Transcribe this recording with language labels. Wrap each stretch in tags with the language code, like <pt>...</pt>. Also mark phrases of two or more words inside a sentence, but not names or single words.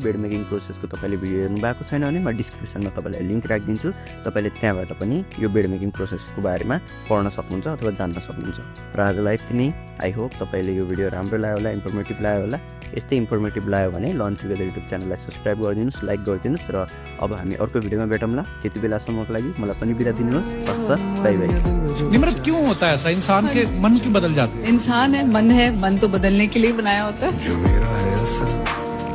<en>bed making</en> <ne>प्रोसेसको तपाईँले भिडियो हेर्नु भएको छैन भने म डिस्क्रिप्सनमा तपाईँलाई लिङ्क राखिदिन्छु, तपाईँले त्यहाँबाट पनि यो</ne> <en>bed making</en> <ne>प्रोसेसको बारेमा पढ्न सक्नुहुन्छ अथवा जान्न सक्नुहुन्छ। र आजलाई यति नै।</ne> <en>I hope</en> <ne>तपाईँले यो भिडियो राम्रो लाग्यो होला, इन्फर्मेटिभ लाग्यो होला। यस्तै इन्फर्मेटिभ लाग्यो भने लर्न टुगेदर युट्युब च्यानललाई सब्सक्राइब गरिदिनुहोस्, लाइक गरिदिनुहोस्। र अब हामी अर्को भिडियोमा भेटौँला। त्यति बेलासम्मको लागि मलाई पनि बिदा दिनुहोस्। हस्त,</ne> <en>bye bye.</en> <hi>निम्रत क्यों होता है ऐसा, इंसान के मन क्यों बदल जाते हैं? इंसान है, मन तो बदलने के लिए बनाया होता है। जो मेरा है असल</hi>